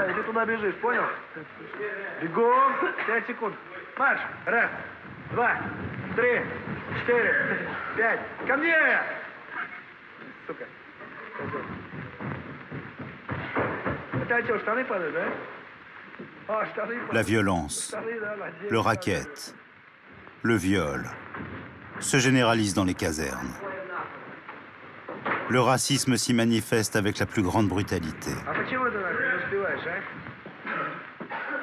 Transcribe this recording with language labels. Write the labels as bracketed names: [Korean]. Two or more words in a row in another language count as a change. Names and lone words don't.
[Russian] И ты туда бежишь, понял? Бегом! 5 секунд. Марш! 1, 2, 3, 4, 5. Ко мне! Сука. Это что, штаны падают, да? А, штаны падают. [French] La violence, le racket, le viol se généralisent dans les casernes. Le racisme s'y manifeste avec la plus grande brutalité. [Russian] А почему ты не успеваешь, а?